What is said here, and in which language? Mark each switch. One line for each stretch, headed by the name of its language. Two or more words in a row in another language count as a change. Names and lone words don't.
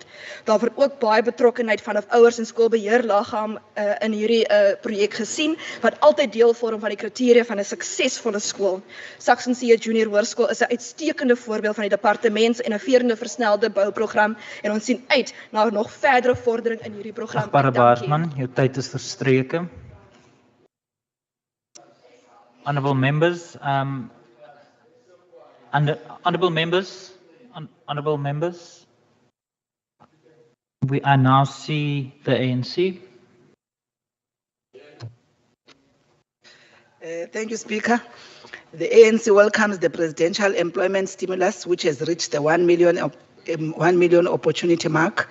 Afrikaans: Daar word ook baie betrokkenheid vanaf ouers en skoolbeheerliggaam in hierdie projek gesien, wat altyd deel vorm van die kriteria van 'n suksesvolle skool. Saxonsia Junior Hoërskool is 'n uitstekende voorbeeld van die departement se innoverende versnelde bouprogram en ons sien uit na nog verdere vordering in hierdie program. Agbare Baartman, jou tyd is verstreke.
English: Honourable members, honourable members, I now see the ANC. Thank you, Speaker. The ANC welcomes the presidential employment stimulus, which has reached the 1 million opportunity mark.